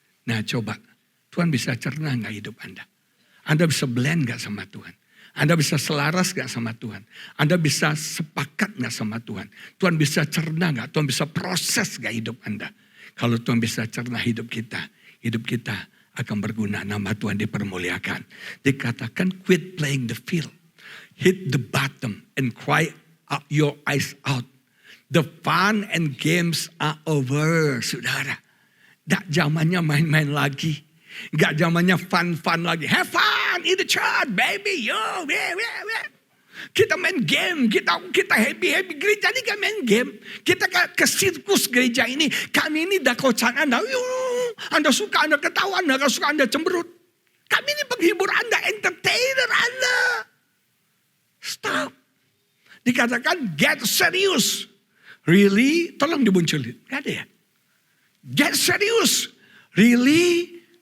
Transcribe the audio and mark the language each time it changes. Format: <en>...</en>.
<id>Nah coba, Tuhan bisa cerna gak hidup Anda? Anda bisa blend gak sama Tuhan? Anda bisa selaras gak sama Tuhan? Anda bisa sepakat gak sama Tuhan? Tuhan bisa cerna gak? Tuhan bisa proses gak hidup Anda? Kalau Tuhan bisa cerna hidup kita akan berguna. Nama Tuhan dipermuliakan. Dikatakan</id> <en>quit playing the field. Hit the bottom and cry out your eyes out. The fun and games are over,</en> <id>saudara. Gak zamannya main-main lagi. Gak zamannya fun-fun lagi.</id> <en>Have fun in the church, baby. Yo, yeah.</en> <id>Kita main game, kita happy. Gereja ini kan main game. Kita ke sirkus gereja ini. Kami ini dakocan Anda. Anda suka, Anda ketawa, Anda gak suka, Anda cemberut. Kami ini penghibur Anda, entertainer Anda. Stop. Dikatakan</id> <en>get serious. Really?</en> <id>Tolong dimunculin. Gak ada ya?</id> <en>Get serious. Really?</en>